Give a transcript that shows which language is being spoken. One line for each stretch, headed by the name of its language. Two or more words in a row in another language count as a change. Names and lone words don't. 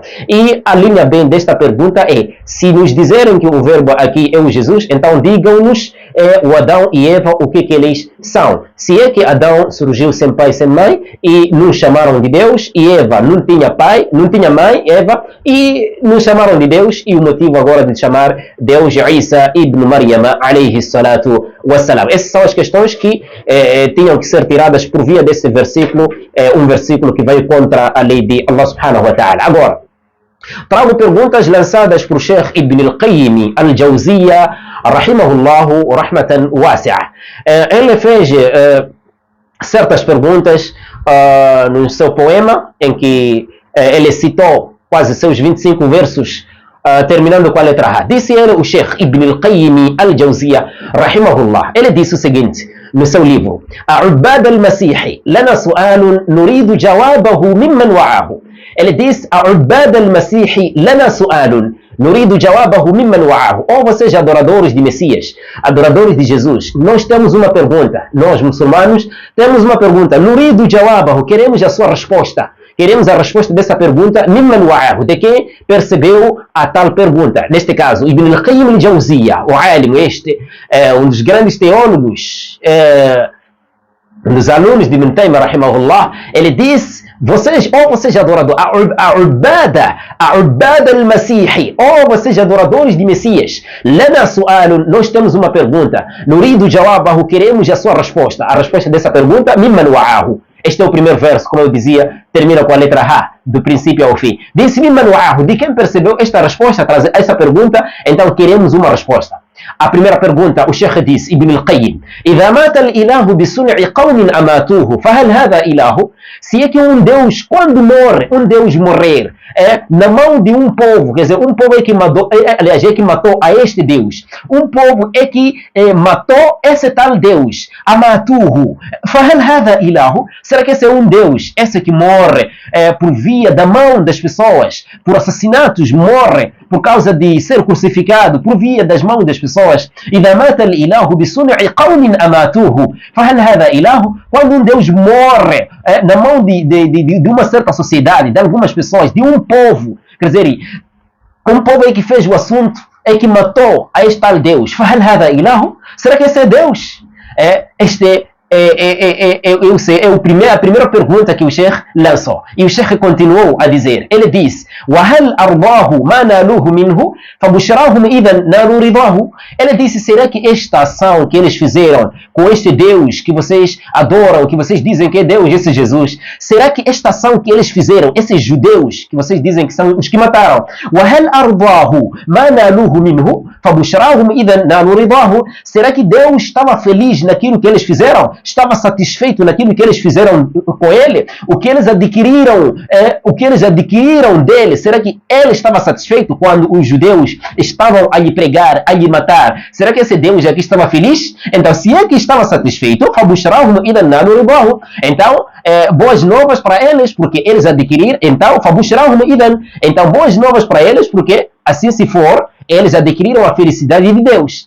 Portuguese: E a linha bem desta pergunta é, se nos disserem que o verbo aqui é o Jesus, então digam-nos é o Adão e Eva, o que eles são. Se é que Adão surgiu sem pai e sem mãe e nos chamaram de Deus, e Eva não tinha pai, não tinha mãe, Eva, e nos chamaram de Deus, e o motivo agora de chamar Deus Isa ibn Maryam
Arabic: عليه الصلاة والسلام.
Portuguese: Essas são as questões que tinham que ser tiradas por via desse versículo, um versículo que veio contra a lei de Allah
Arabic: سبحانه وتعالى.
Portuguese: Agora, trago perguntas lançadas por Sheikh Ibn al-Qayyim al-Jawziyya
Arabic: رحمه الله رحمة واسعة.
Portuguese: Ele fez certas perguntas no seu poema, em que ele citou quase seus 25 versos, terminando com a letra A. Disse ele, o Sheikh Ibn al-Qayyim al-Jawziyya rahimahullah, ele disse o seguinte no seu livro:
Arabic: "أعباد المسيح لنا سؤال نريد جوابه ممن وعاه."
Portuguese: Ele diz:
Arabic: "أعباد المسيح لنا سؤال نريد جوابه ممن وعاه."
Portuguese: Ou seja, adoradores de Messias, adoradores de Jesus, nós temos uma pergunta, nós muçulmanos temos uma pergunta,
Arabic: نريد جوابه,
Portuguese: queremos a sua resposta. Queremos a resposta dessa pergunta,
Arabic: ممن وعاه,
Portuguese: de quem percebeu a tal pergunta. Neste caso, Ibn al-Qayyim al-Jawziyya, o alim, um dos grandes teólogos, um dos alunos de Ibn Taymiyyah, rahimahullah, ele diz: vocês adoradores,
Arabic: أعباد المسيح,
Portuguese: ou vocês adoradores de Messias,
Arabic: لنا سؤال,
Portuguese: nós temos uma pergunta,
Arabic: نريد جوابه,
Portuguese: queremos a sua resposta. A resposta dessa pergunta,
Arabic: ممن وعاه.
Portuguese: Este é o primeiro verso, como eu dizia, termina com a letra A, do princípio ao fim. Disse
Arabic: ممن وعاه,
Portuguese: de quem percebeu esta resposta, essa pergunta, então queremos uma resposta. A primeira pergunta, o Sheikh disse,
Arabic: Ibn al-Qayyim: "إذا مات الإله بصنع قوم أماتوه فهل هذا إله?"
Portuguese: Se é que um Deus, quando morre, um Deus morrer, na mão de um povo, quer dizer, um povo é que matou, aliás, é que matou a este Deus. Um povo é que matou esse tal Deus.
Arabic: أماتوه. فهل هذا إله?
Portuguese: Será que esse é um Deus? Esse que morre por via da mão das pessoas, por assassinatos, morre por causa de ser crucificado, por via das mãos das pessoas.
Arabic: إذا مات الإله بصنع قوم أماتوه. فهل هذا إله?
Portuguese: Quando um Deus morre na mão de uma certa sociedade, de algumas pessoas, de um povo, quer dizer, um povo é que fez o assunto, é que matou a este tal Deus.
Arabic: فهل هذا إله?
Portuguese: Será que esse é Deus? Eu sei, a primeira pergunta que o Sheikh lançou. E o Sheikh continuou a dizer, ele diz:
Arabic: "وهل أرضاه ما نالوه منه فبشراهم إذا نالوا رضاه."
Portuguese: Ele disse: será que esta ação que eles fizeram com este Deus que vocês adoram, que vocês dizem que é Deus, esse Jesus, será que esta ação que eles fizeram, esses judeus que vocês dizem que são os que mataram,
Arabic: وهل أرضاه ما نالوه منه فبشراهم إذا نالوا رضاه,
Portuguese: será que Deus estava feliz naquilo que eles fizeram? Estava satisfeito naquilo que eles fizeram com ele? O que eles adquiriram dele, será que ele estava satisfeito quando os judeus estavam a lhe pregar, a lhe matar? Será que esse Deus aqui estava feliz? Então, se é que estava satisfeito, então, boas novas para eles, porque eles adquiriram, então, então, boas novas para eles, porque assim se for, eles adquiriram a felicidade de Deus.